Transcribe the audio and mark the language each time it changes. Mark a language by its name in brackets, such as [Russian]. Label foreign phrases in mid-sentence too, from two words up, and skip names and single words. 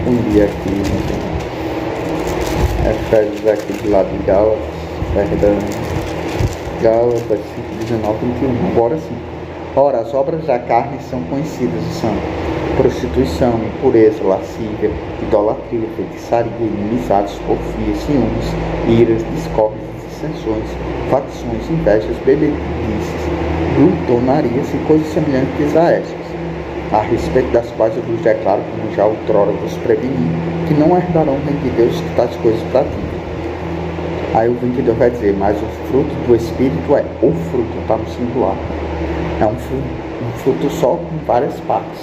[Portuguese] E aqui, Efésios aqui do lado de Gálatas, perdão, Gálatas 5:19, 21. Agora sim. Ora, as obras da carne são conhecidas e são prostituição, impureza, lascívia, idolatria, feitiçaria, inimizades, porfias, ciúmes, iras, discórdias, dissensões, facções, invejas, bebedices, glutonarias e coisas semelhantes a estas, a respeito das quais eu vos declaro, como já outrora vos preveni, que não herdarão o reino de Deus que tais coisas praticam. Aí o 22 vai dizer, mas o fruto do Espírito é o fruto, está no singular. É um fruto só com várias partes.